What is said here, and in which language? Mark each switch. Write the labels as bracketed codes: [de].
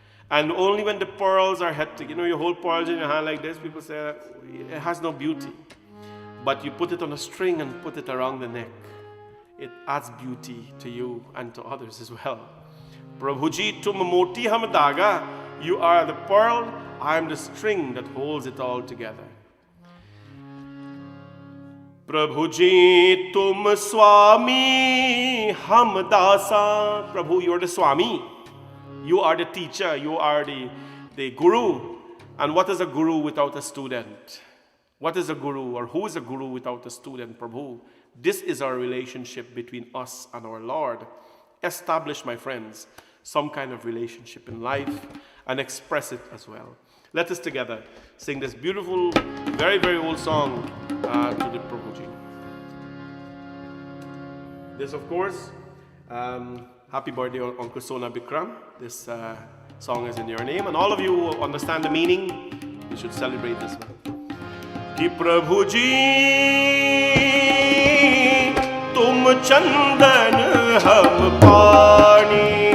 [en] And only when the pearls are had to, you hold pearls in your hand like this, people say it has no beauty. But you put it on a string and put it around the neck. It adds beauty to you and to others as well. [hi] प्रभु जी तुम मोती हम धागा, [en] you are the pearl, I am the string that holds it all together. [hi] प्रभु जी तुम स्वामी हम दासा. [en] Prabhu, you are the Swami. You are the teacher. You are the guru. And what is a guru without a student? What is a guru, or who is a guru without a student? Prabhu, this is our relationship between us and our Lord. Establish, my friends, some kind of relationship in life and express it as well. Let us together sing this beautiful, very, very old song to the Prabhuji. This, of course, happy birthday, Uncle Sona Bikram. This song is in your name, and all of you who understand the meaning, you should celebrate this one. [hi] कि प्रभु जी तुम चंदन हम पानी,